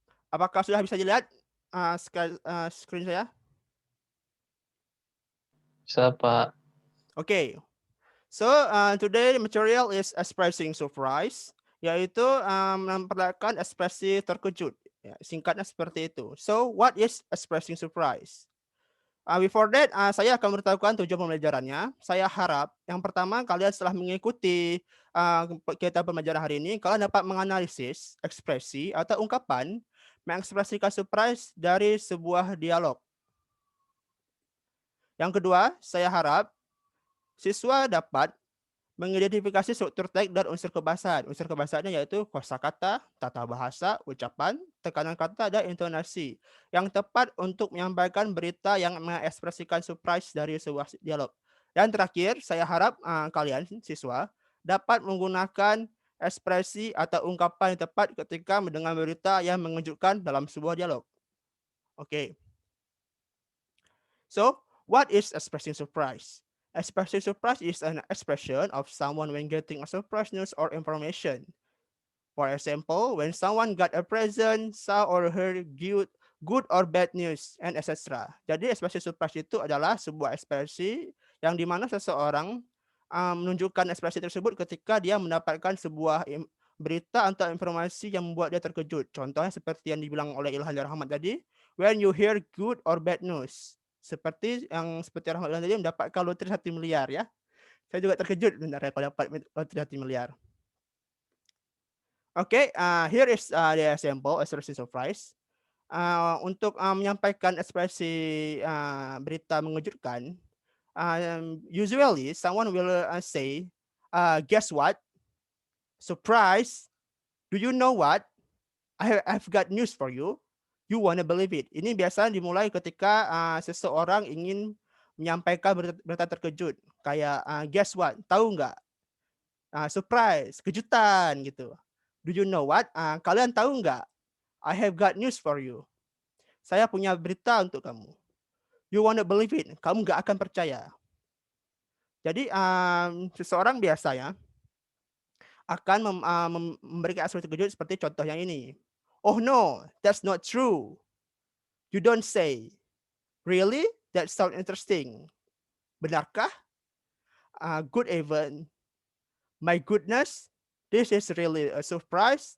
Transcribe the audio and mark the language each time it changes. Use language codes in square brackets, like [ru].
[id] Apakah sudah bisa dilihat screen saya? Bisa, Pak. [en] Okay. So today the material is expressing surprise, [id] yaitu memperlihatkan ekspresi terkejut. Ya, singkatnya seperti itu. [en] So what is expressing surprise? Before that, [id] saya akan memberitahukan tujuan pembelajarannya. Saya harap yang pertama kalian setelah mengikuti kegiatan pembelajaran hari ini, kalian dapat menganalisis ekspresi atau ungkapan mengekspresikan surprise dari sebuah dialog. Yang kedua, saya harap siswa dapat mengidentifikasi struktur teks dan unsur kebahasaan. Unsur kebahasaannya yaitu kosakata, tata bahasa, ucapan, tekanan kata, dan intonasi yang tepat untuk menyampaikan berita yang mengekspresikan surprise dari sebuah dialog. Dan terakhir, saya harap kalian siswa dapat menggunakan ekspresi atau ungkapan yang tepat ketika mendengar berita yang mengejutkan dalam sebuah dialog. Oke. [en] So, what is expressing surprise? Expressing surprise is an expression of someone when getting a surprise news or information. For example, when someone got a present, saw or heard good or bad news, and etc. [id] Jadi ekspresi surprise itu adalah sebuah ekspresi yang dimana seseorang menunjukkan ekspresi tersebut ketika dia mendapatkan sebuah berita atau informasi yang membuat dia terkejut. Contohnya seperti yang dibilang oleh Ilham dan Rahmat tadi, [en] when you hear good or bad news. [id] Seperti Rahmat tadi mendapatkan lotre 1 miliar ya. Saya juga terkejut sebenarnya kalau dapat lotre 1 miliar. [en] Oke, here is the example expression surprise. [id] Untuk menyampaikan ekspresi berita mengejutkan, [en] usually someone will say, guess what? Surprise! Do you know what? I've got news for you. You wanna believe it. [id] Ini biasa dimulai ketika seseorang ingin menyampaikan berita terkejut. Kayak [en] guess what? [id] Tahu nggak? Surprise, kejutan gitu. [en] Do you know what? [id] Kalian tahu nggak? [en] I have got news for you. [id] Saya punya berita untuk kamu. [en] You wanna believe it? [id] Kamu nggak akan percaya. Jadi seseorang biasanya akan memberikan ekspresi terkejut seperti contoh yang ini. [en] Oh no, that's not true. You don't say. Really? That sounds interesting. [id] Benarkah? [en] Good event. My goodness, this is really a surprise.